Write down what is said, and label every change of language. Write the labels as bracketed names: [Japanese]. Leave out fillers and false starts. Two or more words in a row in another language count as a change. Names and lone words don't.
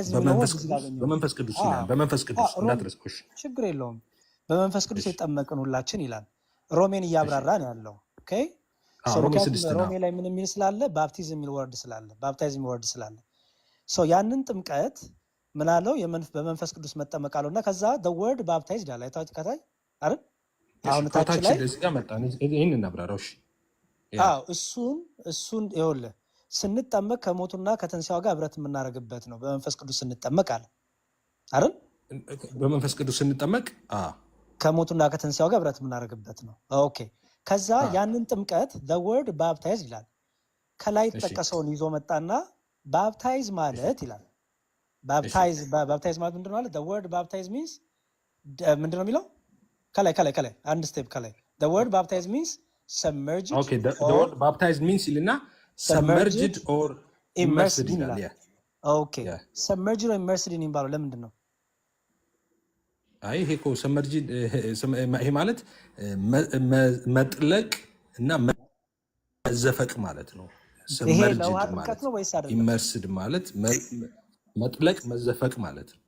[Amharic] በመንፈስ ቅዱስ ይላል። በመንፈስ ቅዱስ እንዳትረስኩሽ፣ ችግር የለውም። በመንፈስ ቅዱስ የጠመቅን ሁላችን ይላል። ሮሜን እያብራራ ነው ያለው። ኦኬ ሶ ሮሜ ላይ ምን የሚል ስላለ ባፕቲዝም የሚል ወርድ ስላለ ባፕታይዝ የሚል ወርድ ስላለ ሶ ያንን ጥምቀት ምን አለው? በመንፈስ ቅዱስ መጠመቅ አለው እና ከዛ [English] the word baptized [Amharic] አለ አይታችሁ ከታይ አይደል? አሁን ታች ላይ እዚህ ጋር መጣ። ይሄን እናብራራው። እሺ አዎ እሱን ይኸውልህ ስንጠመቅ ከሞቱና ከትንሣኤው ጋር ህብረት የምናደርግበት ነው። በመንፈስ ቅዱስ ስንጠመቅ አለ አይደል? በመንፈስ ቅዱስ ስንጠመቅ ከሞቱና ከትንሣኤው ጋር ህብረት የምናደርግበት ነው። ኦኬ ከዛ ያንን ጥምቀት [English] the word baptized [Amharic] ይላል። ከላይ የተጠቀሰውን ይዞ መጣና ባፕታይዝ ማለት ይላል። ባፕታይዝ ማለት ምንድን ነው ማለት [English] the word baptize means [Amharic] ምንድን ነው የሚለው? ከላይ አንድ ስቴፕ ከላይ [English] the word baptize means submerged. okay the word baptized means ይልና submerged or immersed ይላል። [Amharic] ኦኬ [English] submerged or immersed [Amharic] የሚባለው ለምንድን ነው? አይ ይሄ እኮ submerged ይሄ ማለት መጥለቅ እና መዘፈቅ ማለት ነው። ይሄ ለውሃ ጥምቀት ነው ወይስ አይደለም? ኢመርስድ ማለት መጥለቅ መዘፈቅ ማለት ነው።